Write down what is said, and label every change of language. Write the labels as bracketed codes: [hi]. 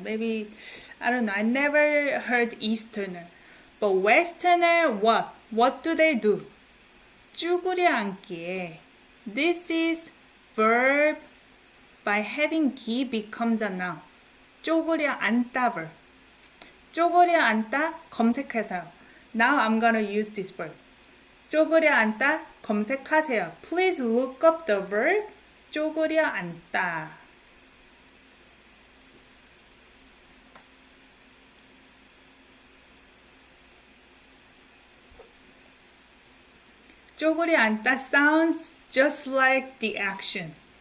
[en] Maybe, I don't know. I never heard Easterner. But Westerner, what? What do they do? [ko] 쭈그려 앉기에. [en] This is verb by having 기 becomes a noun. [ko] 쪼그려 앉다 [en] verb. [ko] 쪼그려 앉다 검색해서요. [en] Now I'm gonna use this verb. [ko] 쪼그려 앉다 검색하세요. [en] Please look up the verb [ko] 쪼그려 앉다. 쪼그려 앉다 [en] sounds just like the action.